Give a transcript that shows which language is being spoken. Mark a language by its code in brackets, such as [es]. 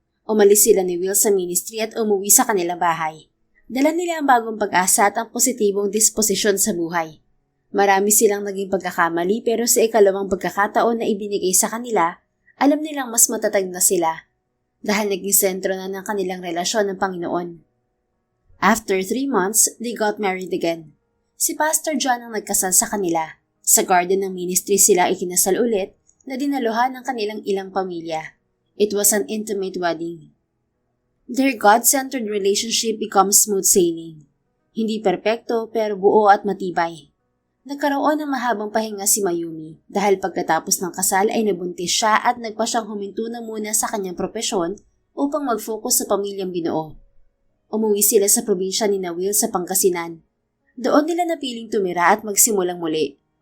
[tl] Umalis sila ni Will sa ministry at umuwi sa kanilang bahay. Dala nila ang bagong pag-asa at ang positibong disposisyon sa buhay. Marami silang naging pagkakamali pero sa ikalawang pagkakataon na ibinigay sa kanila, alam nilang mas matatag na sila dahil naging sentro na ng kanilang relasyon ng Panginoon. [en] After 3 months, they got married again. [tl] Si Pastor John ang nagkasal sa kanila. Sa garden ng ministry sila ikinasal ulit na dinaluhan ng kanilang ilang pamilya. [en] It was an intimate wedding. Their God-centered relationship becomes smooth sailing. [tl] Hindi perpekto pero buo at matibay. Nagkaroon ng mahabang pahinga si Mayumi dahil pagkatapos ng kasal ay nabuntis siya at nagpa siyang huminto na muna sa kanyang propesyon upang mag-focus sa pamilyang binuo. Umuwi sila sa probinsya ni Will sa Pangasinan. Doon nila napiling tumira at magsimulang muli.